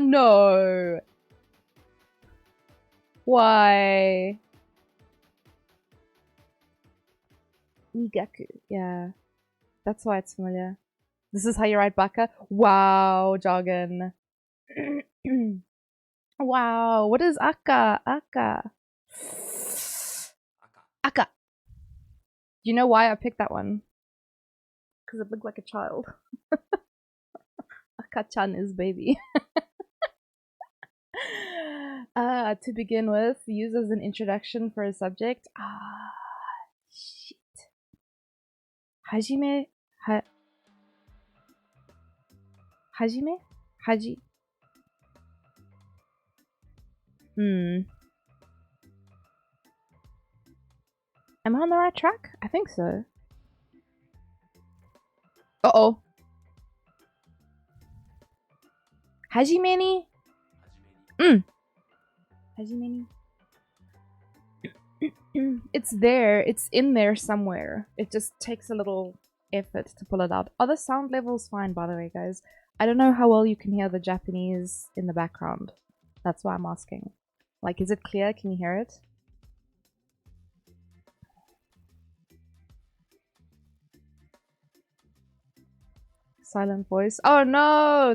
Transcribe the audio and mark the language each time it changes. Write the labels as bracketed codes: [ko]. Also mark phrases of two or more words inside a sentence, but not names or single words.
[en] No. Why? Igaku. Yeah. That's why it's familiar. This is how you write baka? Wow, jargon. Wow. What is akka? Akka. Akka. Do you know why I picked that one? Because it looked like a child. Akka-chan is baby. To begin with, use as an introduction for a subject. Shit. Hajime? [ja] Hajime? Haji? [en] Am I on the right track? I think so. Uh-oh. [ja] Hajime ni? Hajime ni? [en] It's there. It's in there somewhere. It just takes a little effort to pull it out. Are the sound levels fine, by the way, guys? I don't know how well you can hear the Japanese in the background. That's why I'm asking. Like, is it clear? Can you hear it? Silent voice. Oh no!